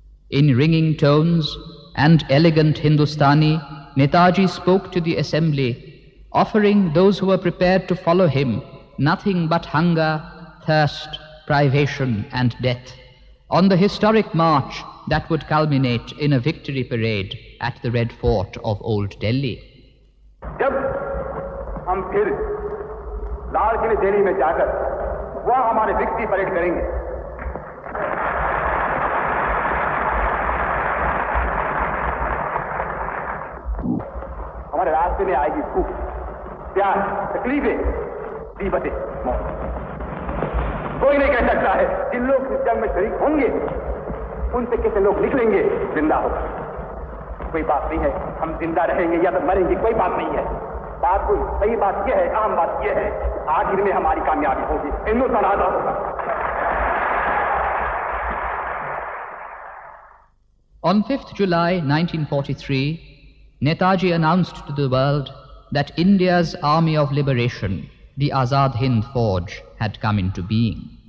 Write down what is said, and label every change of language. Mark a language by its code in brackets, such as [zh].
[en] In ringing tones and elegant Hindustani, Netaji spoke to the assembly, offering those who were prepared to follow him nothing but hunger, thirst, privation and death, on the historic march that would culminate in a victory parade at the Red Fort of Old Delhi. [hi] जब हम फिर लाल किले दिल्ली में जाकर वहां हमारे victory parade करेंगे, हमारे रास्ते में आएगी भूख, प्यास, तकलीफें, दीवतें, मौत। कोई नहीं कह सकता है जिन लोग इस जंग में शरीक होंगे उनसे कितने लोग निकलेंगे जिंदा होगा। कोई बात नहीं है हम जिंदा रहेंगे या तो मरेंगे, कोई बात नहीं है। बात कोई सही बात यह है, अहम बात यह है, आखिर में हमारी कामयाबी होगी, हिंदुस्तान आजाद होगा। [en] On 5th July 1943, Netaji announced to the world that India's Army of Liberation, the Azad Hind Fauj, had come into being.